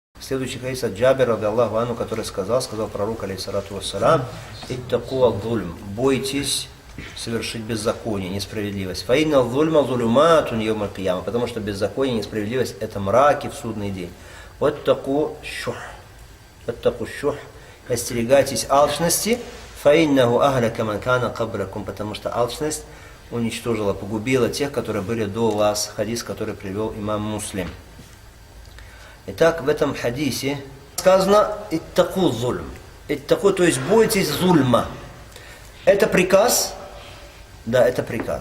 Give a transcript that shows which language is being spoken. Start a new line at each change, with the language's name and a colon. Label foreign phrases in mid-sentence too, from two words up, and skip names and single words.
Russian: Следующий хадис от Джабира,
Arabic: رضي الله عنه,
Russian: который сказал пророк,
Arabic: عليه الصلاة والسلام اتقوا الظلم»,
Russian: бойтесь совершить беззаконие, несправедливость.
Arabic: فإن الظلم ظلمات يوم القيامة»,
Russian: потому что беззаконие, несправедливость – это мраки в судный день.
Arabic: «واتقوا الشح»,
Russian: остерегайтесь алчности.
Arabic: فإنه أهلك من كان قبلكم»,
Russian: потому что алчность уничтожила, погубила тех, которые были до вас. Хадис, который привел имам Муслим. Итак, в этом хадисе сказано
Arabic: «اتقوا الظلم».
Russian: «Иттаку», то есть бойтесь зульма. Это приказ? Да, это приказ.